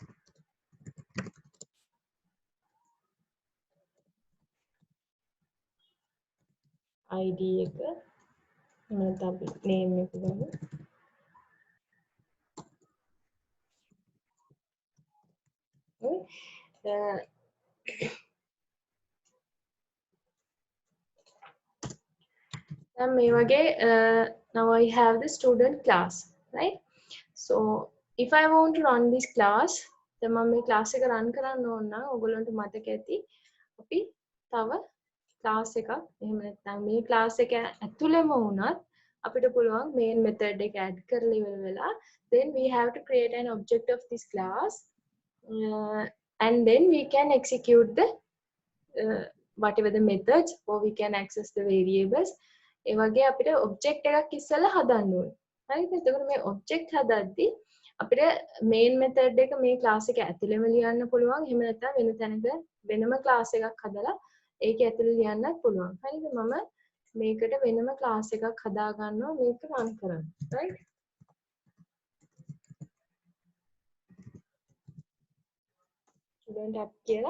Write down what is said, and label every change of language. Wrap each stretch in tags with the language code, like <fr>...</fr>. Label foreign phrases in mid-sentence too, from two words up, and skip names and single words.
<si>id එක නැත්නම් අපි name එක ගමු. දැන් මේ වගේ</si> <en>now I have the student class, right? So if I want to run this class, then</en> <si>මම මේ class එක run කරන්න ඕන නම් ඔයගොල්ලන්ට මතක ඇති අපි තව class එකක් එහෙම නැත්නම් මේ class එක ඇතුළෙම වුණත් අපිට පුළුවන්</si> <en>main method</en> <si>එක add කරලා ඉවර වෙලා</si> <en>then we have to create an object of this class and then we can execute the whatever the methods, or we can access the variables.</en> <si>ඒ වගේ අපිට object එකක් ඉස්සෙල්ලා හදන්න ඕනේ. හරිද? එතකොට මේ object හදද්දී අපිට</si> <en>main method</en> <si>එක මේ class එක ඇතුළෙම ලියන්න පුළුවන්. එහෙම නැත්නම් වෙන තැනක වෙනම class එකක් හදලා ඒකේ ඇතුළේ ලියන්නත් පුළුවන්. හරිද? මම මේකට වෙනම class එකක් හදා ගන්නවා මේක run කරන්න. right? Student app කියලා.</si>